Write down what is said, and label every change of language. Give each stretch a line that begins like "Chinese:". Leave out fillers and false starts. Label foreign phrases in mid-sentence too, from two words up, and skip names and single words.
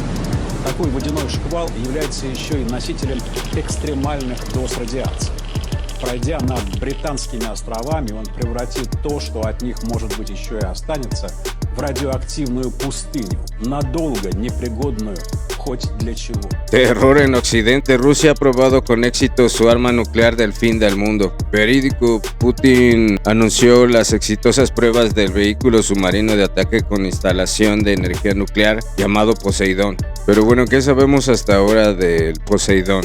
Russian: Такой водяной шквал является еще и носителем экстремальных доз радиации. Пройдя над Британскими островами, он превратит то, что от них, может быть, еще и останется, в радиоактивную пустыню, надолго непригодную хоть для чего.
Spanish: Terror en Occidente. Rusia ha probado con éxito su arma nuclear del fin del mundo. Verídico, Putin anunció las exitosas pruebas del vehículo submarino de ataque con instalación de energía nuclear llamado Poseidón. Pero bueno, ¿qué sabemos hasta ahora del Poseidón?